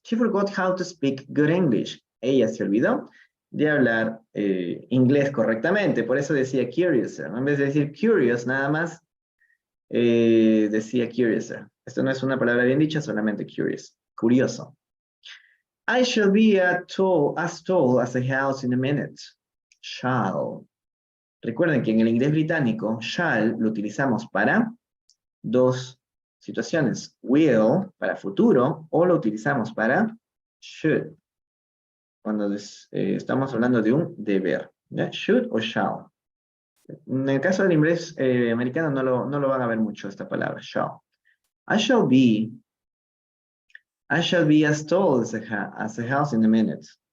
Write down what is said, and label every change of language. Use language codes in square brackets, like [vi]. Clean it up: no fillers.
[en] She forgot how to speak good English. [es] Ella se olvidó de hablar inglés correctamente. Por eso decía curiouser, ¿no? En vez de decir curious, nada más decía curiouser. Esto no es una palabra bien dicha, solamente curious. Curioso. [en] I shall be as tall as a house in a minute. Shall. [es] Recuerden que en el inglés británico, shall lo utilizamos para dos situaciones. Will, para futuro, o lo utilizamos para should, cuando estamos hablando de un deber. ¿Ya? Should o shall. En el caso del inglés americano no lo van a ver mucho esta palabra, shall. [en] I shall be as tall as a house in a minute.